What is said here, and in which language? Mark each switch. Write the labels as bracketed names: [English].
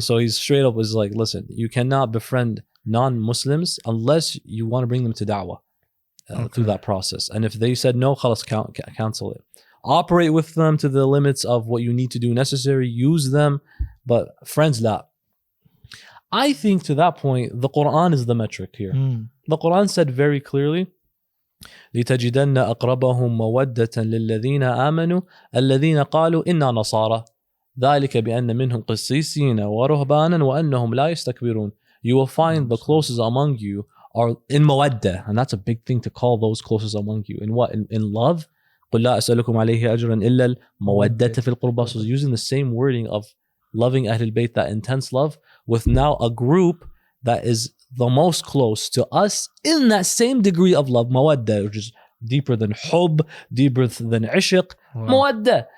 [English] So he's straight up was like, listen, you cannot befriend non-Muslims unless you want to bring them to da'wah through that process. And if they said no, khalas, cancel it. Operate with them to the limits of what you need to do necessary. Use them, but friends, la. I think to that point, the Quran is the metric here. The Quran said very clearly, [Arabic] لِتَجِدَنَّ أَقْرَبَهُمْ مَوَدَّةً لِلَّذِينَ آمَنُوا الَّذِينَ قَالُوا إِنَّا نَصَارَى ذَلِكَ بِأَنَّ مِنْهُمْ قِسِّيسِينَ وَرُهْبَانًا وَأَنَّهُمْ لَا يَسْتَكْبِرُونَ. [English] You will find the closest among you are in mawaddah, and that's a big thing to call those closest among you. In what? In love. [Arabic] قُلْ لَا أَسْأَلُكُمْ عَلَيْهِ أَجْرًا إِلَّا الْمَوَدَّةَ فِي الْقُرْبَى. [English] So using the same wording of loving Ahlulbayt, that intense love, with now a group that is the most close to us in that same degree of love, mawaddah, which is deeper than hub, deeper than ishq, mawaddah.